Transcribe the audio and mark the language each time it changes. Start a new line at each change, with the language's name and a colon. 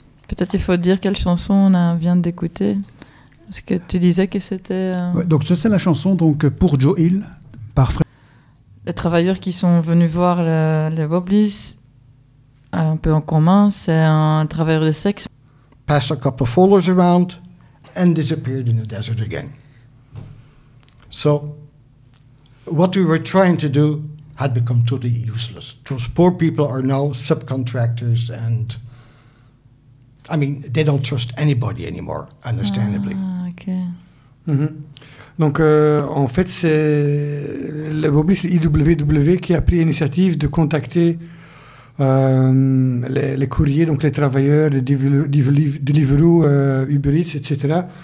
French: Peut-être il faut dire quelle chanson on vient d'écouter. Parce que tu disais que c'était... Donc ça, c'est la chanson donc, pour Joe Hill, par Fred. Les travailleurs qui sont venus voir les Wobblies, un peu en commun, c'est un travailleur de sexe.
English: Passed a couple of followers around and disappeared in the desert again. So, what we were trying to do had become totally useless. Those poor people are now subcontractors and... I mean, they don't trust anybody anymore, understandably. Ah, OK. Mm-hmm.
French: Donc, en fait, c'est le Wobblies IWW qui a pris l'initiative de contacter les courriers, donc les travailleurs de Deliveroo, Uber Eats, etc.